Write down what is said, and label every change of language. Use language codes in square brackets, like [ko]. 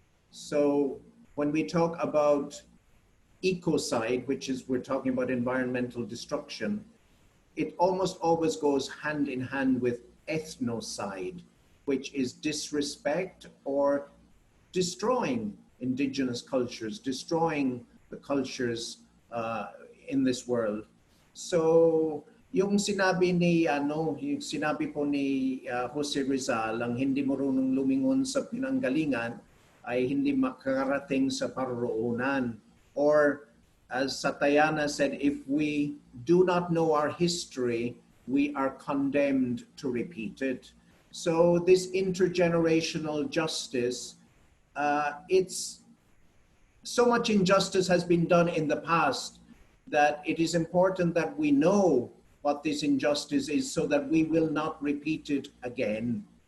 [en] So when we talk about ecocide, which is, we're talking about environmental destruction, it almost always goes hand in hand with ethnocide, which is disrespect or destroying indigenous cultures, destroying the cultures in this world. [tl] So yung sinabi ni yung sinabi po ni Jose Rizal, ang hindi marunong lumingon sa pinanggalingan ay hindi makakarating sa paroroonan. [en] Or as Satayana said, if we do not know our history, we are condemned to repeat it. So this intergenerational justice, it's so much injustice has been done in the past that it is important that we know what this injustice is so that we will not repeat it again.